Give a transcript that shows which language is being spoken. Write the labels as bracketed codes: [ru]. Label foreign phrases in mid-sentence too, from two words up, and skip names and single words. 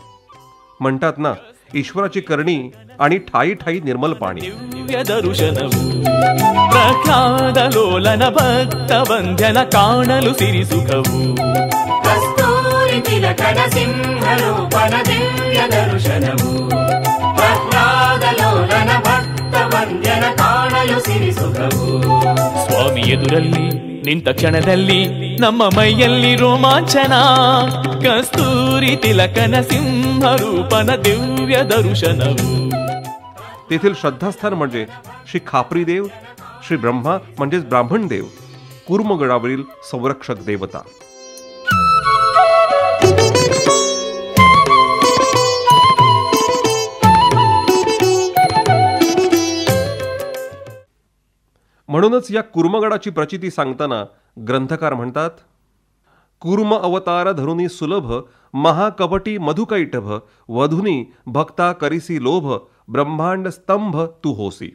[mr] म्हणतात ना, ईश्वराची करणी आणि ठाई ठाई निर्मल पाणी. [kn] ಪ್ರಖ್ಯಾದಲೋಲನ ಭಕ್ತ ಬಂಧ್ಯನ ಕಾಣಲು ಸಿರಿ ಸುಖವು ಕಸ್ತೂರಿ ತಿಲಕನ ಸಿಂಹರೂಪನ ದಿವ್ಯ ದರ್ಶನವು ಪ್ರಖ್ಯಾದಲೋಲನ ಭಕ್ತ ಬಂಧ್ಯನ ಕಾಣಲು ಸಿರಿ ಸುಖವು. ಸ್ವಾಮಿ ಎದುರಲ್ಲಿ ನಿಂತ ಕ್ಷಣದಲ್ಲಿ ನಮ್ಮ ಮೈಯಲ್ಲಿ ರೋಮಾಂಚನ. ಕಸ್ತೂರಿ ತಿಲಕನ ಸಿಂಹರೂಪನ ದಿವ್ಯ ದರ್ಶನವು. [mr] तेथील श्रद्धास्थान म्हणजे श्री खापरी देव, श्री ब्रह्मा म्हणजेच ब्राह्मण देव, कुर्मगडावरील संरक्षक देवता. म्हणूनच या कुर्मगडाची प्रचिती सांगताना ग्रंथकार म्हणतात, कूर्म अवतार धरुनी सुलभ महाकपटी मधुकैटभ वधुनी भक्ता करिसी लोभ ब्रह्मांड स्तंभ तू होसी.